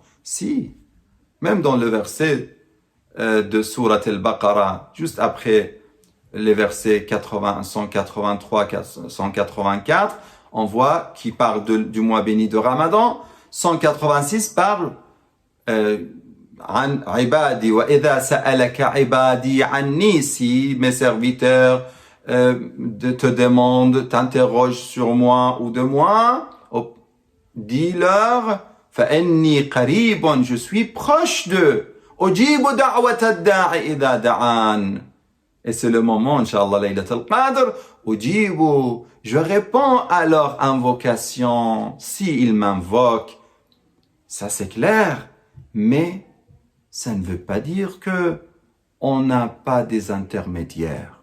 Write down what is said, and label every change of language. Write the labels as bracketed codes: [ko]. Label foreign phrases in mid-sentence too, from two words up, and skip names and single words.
[fr] Si. Même dans le verset de Surat al-Baqarah, juste après les versets 183, 184, on voit qu'il parle du mois béni de Ramadan. [ar] 186 parle عن عبادي وإذا سألك عبادي عني, [fr] si mes serviteurs te demandent, t'interrogent sur moi ou de moi, dis-leur [ar] فإني قريب, [fr] je suis proche d'eux. [ar] أجيب دعوة الداع إذا دعان. [fr] Et c'est le moment, Inch'Allah, Laylat al-Qadr, Ujibu, je réponds à leur invocation, s'ils m'invoquent. Ça c'est clair, mais ça ne veut pas dire que on n'a pas des intermédiaires.